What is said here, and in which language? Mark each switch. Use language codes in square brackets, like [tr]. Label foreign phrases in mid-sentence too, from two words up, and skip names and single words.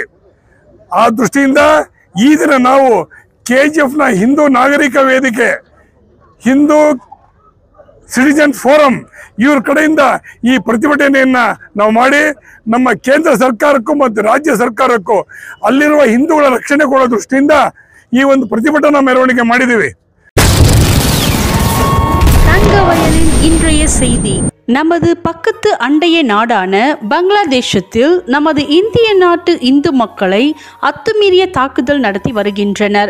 [kn] ಆ ದೃಷ್ಟಿಯಿಂದ ಈ ದಿನ ನಾವು KGFನ ಹಿಂದೂ ನಾಗರಿಕ ವೇದಿಕೆ, ಹಿಂದೂ ಸಿಟಿಜನ್ ಫೋರಂ ಇವ್ರ ಕಡೆಯಿಂದ ಈ ಪ್ರತಿಭಟನೆಯನ್ನ ನಾವು ಮಾಡಿ ನಮ್ಮ ಕೇಂದ್ರ ಸರ್ಕಾರಕ್ಕೂ ಮತ್ತು ರಾಜ್ಯ ಸರ್ಕಾರಕ್ಕೂ ಅಲ್ಲಿರುವ ಹಿಂದೂಗಳ ರಕ್ಷಣೆ ಕೊಡೋ ದೃಷ್ಟಿಯಿಂದ ಈ ಒಂದು ಪ್ರತಿಭಟನಾ மெரவಣಿಗೆ ಮಾಡಿದ್ದೀವಿ. [ta] தங்கவயலின் இன்றைய செய்தி. நமது பக்கத்து அண்டைய நாடான பங்களாதேஷத்தில் நமது இந்திய நாட்டு இந்து மக்களை அத்துமீறிய தாக்குதல் நடத்தி வருகின்றனர்.